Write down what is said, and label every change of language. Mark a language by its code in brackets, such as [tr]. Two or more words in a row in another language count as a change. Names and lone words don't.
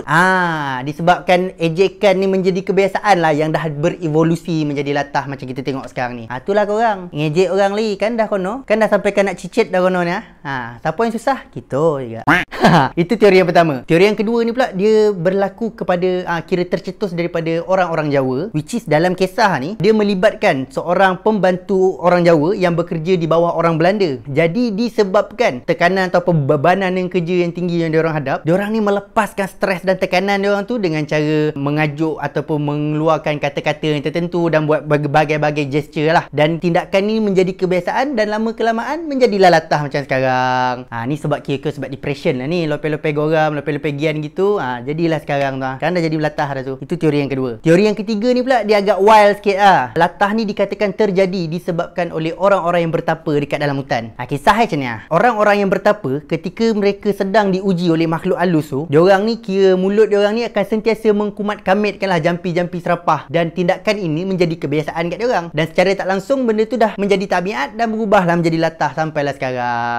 [ms] Disebabkan ejekan ni menjadi kebiasaan lah yang dah berevolusi menjadi latah macam kita tengok sekarang ni. Itulah korang. Ngejek orang li kan dah kono. Kan dah sampai kan nak cicit dah kono ni. Siapa yang susah? Kita juga. Itu teori yang pertama. Teori yang kedua ni pula, dia berlaku kepada kira tercetus daripada orang-orang Jawa, [en] which is [ms] dalam kisah ni dia melibatkan seorang pembantu orang Jawa yang bekerja di bawah orang Belanda. Jadi disebabkan tekanan atau bebanan yang kerja yang tinggi yang diorang hadap, diorang ni melepaskan stres dan tekanan diorang tu dengan cara mengajuk ataupun mengeluarkan kata-kata yang tertentu dan buat berbagai-bagai gesture lah. Dan tindakan ni menjadi kebiasaan dan lama kelamaan menjadilah latah macam sekarang. Ni sebab kira sebab depression lah ni, lope-lope goram, lope-lope gian gitu. Jadilah sekarang tu. Kan dah jadi latah dah tu. Itu teori yang kedua. Teori yang ketiga ni pula dia agak wild sikit Latah ni dikatakan terjadi disebabkan oleh orang-orang yang bertapa dekat dalam hutan. Kisah macam ni. Orang-orang yang bertapa ketika mereka sedang diuji oleh makhluk halus tu, diorang ni kira mulut diorang ni akan sentiasa mengkumat-kamitkanlah jampi-jampi serapah, dan tindakan ini menjadi kebiasaan kat diorang, dan secara tak langsung benda tu dah menjadi tabiat dan berubahlah menjadi latah sampailah sekarang.